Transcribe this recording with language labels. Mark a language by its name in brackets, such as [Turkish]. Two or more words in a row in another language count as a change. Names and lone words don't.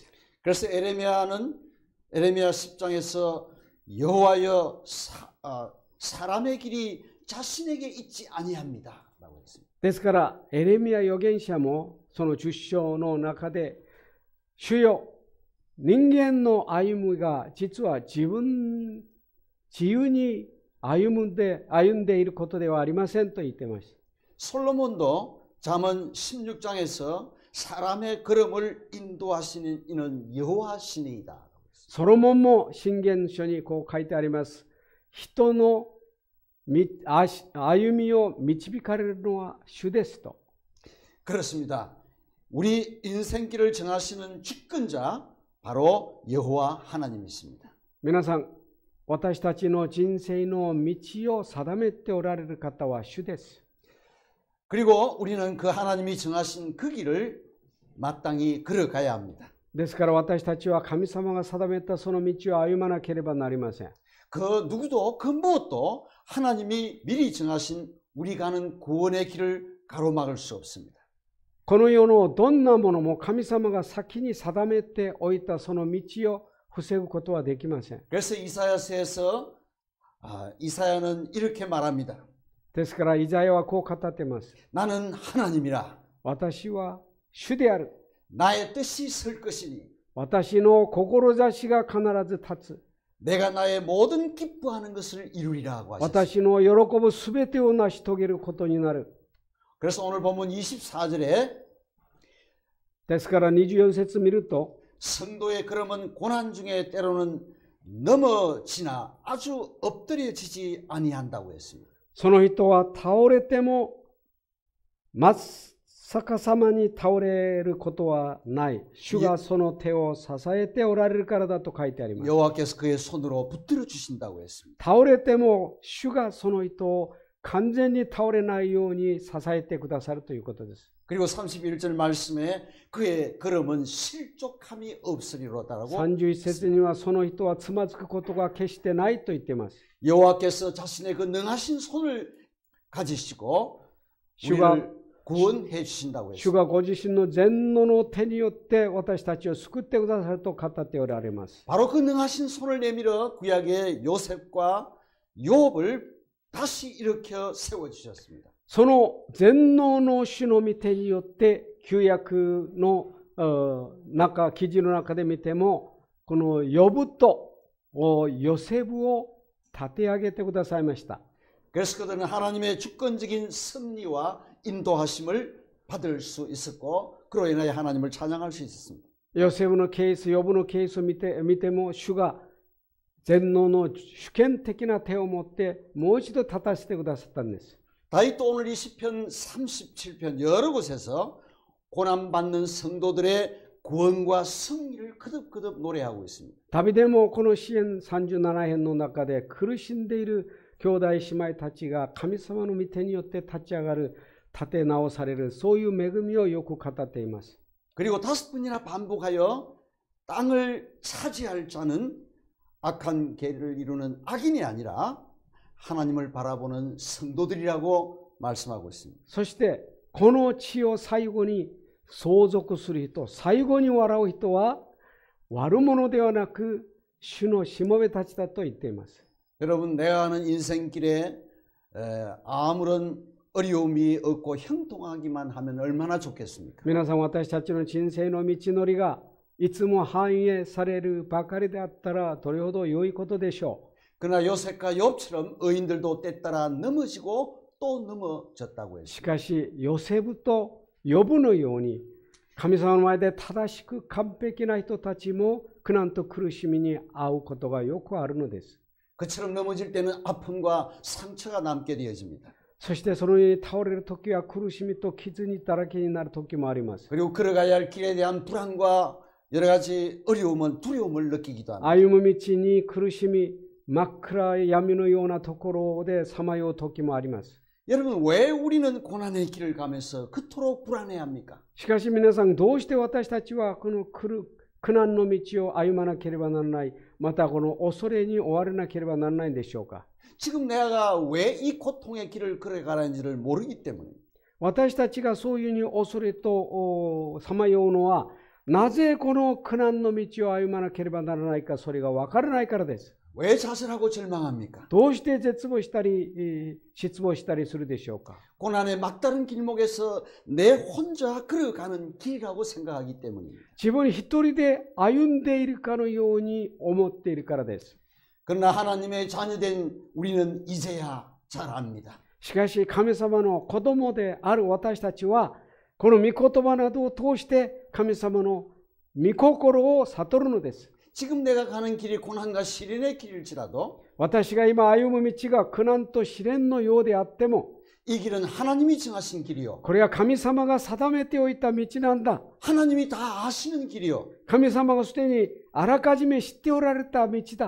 [Korean] 그래서 에레미야 10장에서 여호와여 사람의 길이 자신에게 있지 아니합니다. 라고 했습니다. [Japanese] ですからエレミヤ預言者もその10章の中で主よ人間の歩みが実は自由に歩んでいることではありませんと言っていました。 [Korean] 솔로몬도 잠언 16장에서 사람의 걸음을 인도하시는 이는 여호와시니이다. [Japanese] ソロモンも箴言書にこう書いてあります。人の歩みを導かれるのは主ですと。 [Korean] 그렇습니다. 우리 인생길을 정하시는 주권자 바로 여호와 하나님이십니다. [Japanese] 皆さん、私たちの人生の道を定めておられる方は主です。 [Korean] 그리고 우리는 그 하나님이 정하신 그 길을 마땅히 걸어가야 합니다. [Japanese] ですから私たちは神様が定めたその道を歩まなければなりません。 [Korean] 그 누구도 그 무엇도 하나님이 미리 정하신 우리 가는 구원의 길을 가로막을 수 없습니다. [Japanese] この世のどんなものも神様が先に定めておいたその道を防ぐことはできません。 [Korean] 그래서 이사야서에서 이사야는 이렇게 말합니다. [Japanese] ですからイザヤはこう語っています。 [Korean] 나는 하나님이라. [Japanese] 私は主である。 [Korean] 나의 뜻이 설 것이니. [Japanese] 私の志が必ず立つ。 [Korean] 내가 나의 모든 기뻐하는 것을 이루리라고 하셨습니다. [Japanese] 私の喜ぶすべてを成し遂げることになる。 [Korean] 그래서 오늘 본문 24절에 [Japanese] ですから24節見ると [Korean] 성도의 걸음은 고난 중에 때로는 넘어지나 아주 엎드려지지 아니한다고 했습니다. [Japanese] その人は倒れても真っ逆さまに倒れることはない。主がその手を支えておられるからだと書いてあります。 [Korean] 여호와께서 그의 손으로 붙들어 주신다고 했습니다. [Japanese] 倒れても主がその人を完全に倒れないように支えてくださるということです。 [Korean] 그리고 31절 말씀에 그의 걸음은 실족함이 없으리로다라고 [Japanese] 31 節にはその人はつまずくことが決してないと言っています。 [Korean] 여호와께서 자신의 그 능하신 손을 가지시고 주가 우리를 구원해 주신다고 했습니다. [Japanese] 主がご自身の全能の手によって私たちを救ってくださると語っておられます。 [Korean] 바로 그 능하신 손을 내밀어 구약의 요셉과 욥을 다시 일으켜 세워 주셨습니다. [Japanese] その全能の主の御手によって旧約の記事の中で見てもこのヨブとヨセブを立て上げてくださいました。 [Korean] 그래서 그들은 하나님의 주권적인 섭리와 인도하심을 받을 수 있었고 그로 인하여 하나님을 찬양할 수 있었습니다. [Japanese] ヨセブのケース、ヨブのケースを見ても主が全能の主権的な手を持ってもう一度立たせてくださったんです。 [Korean] 다윗도 오늘 이 시편 37편 여러 곳에서 고난받는 성도들의 구원과 승리를 거듭거듭 노래하고 있습니다. [Japanese] ダビデもこの詩篇37編の中で苦しんでいる兄弟姉妹たちが神様の御手によって立ち上がる、立て直される、そういう恵みをよく語っています。 [Korean] 그리고 5번이나 반복하여 땅을 차지할 자는 악한 계를 이루는 악인이 아니라 하나님을 바라보는 성도들이라고 말씀하고 있습니다. [Japanese] そしてこの地を最後に相続する人、最後に笑う人は悪者ではなく主のしもべたちだと言っています。 [Korean] 여러분, 내가 가는 인생길에 아무런 어려움이 없고 형통하기만 하면 얼마나 좋겠습니까? [Japanese] 皆さん、私たちの人生の道のりがいつも繁栄されるばかりであったらどれほど良いことでしょう。 [Korean] 그러나 요셉과 욥처럼 의인들도 때따라 넘어지고 또 넘어졌다고 [Japanese] し [Korean] 했습니다. [Japanese] かしヨセブとヨブのように神様の前で正しく完璧な人たちも苦難と苦しみに遭うことがよくあるのです。 [Korean] 그처럼 넘어질 때는 아픔과 상처가 남게 되어집니다. [Japanese] そしてそのように倒れる時は苦しみと傷にだらけになる時もあります。 [Korean] 그리고 걸어가야 할 길에 대한 불안과 여러 가지 어려움은 두려움을 느끼기도 합니다. [Japanese] 歩む道に苦しみ、真っ暗い闇のようなところでさまよう時もあります。 [Korean] 여러분, 왜 우리는 고난의 길을 가면서 그토록 불안해합니까? [Japanese] しかし皆さん、どうして私たちはこの苦難の道を歩まなければならない、またこの恐れに追われなければならないんでしょうか。 [Korean] 지금 내가 왜 이 고통의 길을 걸어가는지를 모르기 때문에 [Japanese] 私たちがそういうに恐れとさまようのは、なぜこの苦難の道を歩まなければならないか、それが分からないからです。 [Korean] 왜 좌절하고 절망합니까? [Japanese] どうして絶望したり失望したりするでしょうか。 [Korean] 고난의 막다른 길목에서 내 혼자 걸어가는 길이라고 생각하기 때문입니다. [Japanese] 自分一人で歩んでいるかのように思っているからです。 [Korean] 그러나 하나님의 자녀된 우리는 이제야 잘 압니다. [Japanese] しかし神様の子供である私たちは、この御言葉などを通して神様の御心を悟るのです。 [Korean] 지금 내가 가는 길이 고난과 시련의 길일지라도 [Japanese] 私が今歩む道が苦難と試練のようであっても、 [Korean] 이 길은 하나님이 정하신 길이요. [Japanese] これは神様が定めておいた道なんだ。 [Korean] 하나님이 다 아시는 길이요. [Japanese] 神様がすでにあらかじめ知っておられた道だ。